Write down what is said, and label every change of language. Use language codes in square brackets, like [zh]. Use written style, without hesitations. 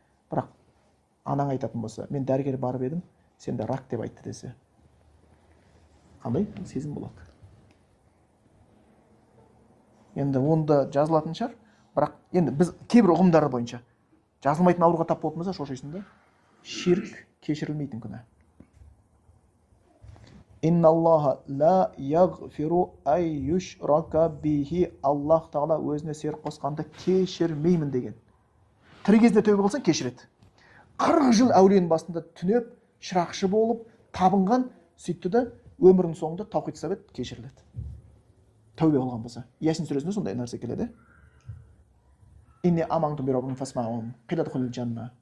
[kk] Бірақ анаң айтатын болса, мен дәрігер барып едім, сенде рак деп айтты десе, қандай сезім болады? Енді онда жазылатын шығар, бірақ енді біз кейбір ұғымдары бойынша жазылмайтын ауруға тап болып болса, шошайсың да. Ширк кешірілмейтін күнә. [ar] Инналлаха ла ягфиру ай юшрака бихи. [kk] Аллах тағала өзіне серік қосқанды кешірмеймін деген. Тірі кезінде тәубе қылсаң кешіреді. 40 жыл әулиенің басында түнеп, шырақшы болып, табынған, сөйтті да өмірінің соңында таухид ұстап еді, кешіріледі. Тәубе қылған болса. Ясин сүресінде сондай нәрсе келеді. [ar] Инне аманту би раббим фасмаун қидадхулил жанна.